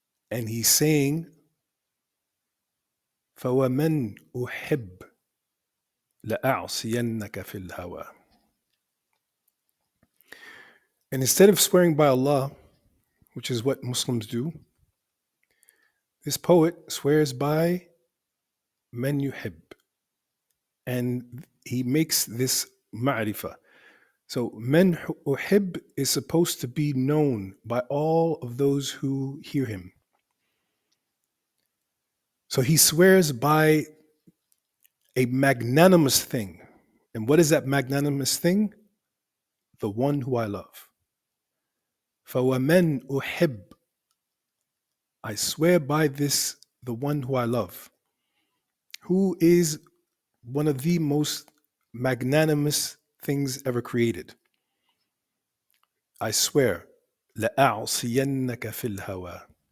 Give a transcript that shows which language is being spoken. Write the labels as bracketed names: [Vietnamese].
[English] And he's saying, [Arabic] فَوَمَنْ أُحِبْ لَأَعْصِيَنَّكَ فِي الْهَوَى. [English] And instead of swearing by Allah, which is what Muslims do, this poet swears by man yuhib. And he makes this ma'rifah. So man uhib is supposed to be known by all of those who hear him. So he swears by a magnanimous thing. And what is that magnanimous thing? The one who I love. [Arabic] فَوَمَنْ أُحِبْ. [English] I swear by this, the one who I love, who is one of the most magnanimous things ever created. I swear, [Arabic] لَأَعْصِيَنَّكَ فِي الْهَوَى.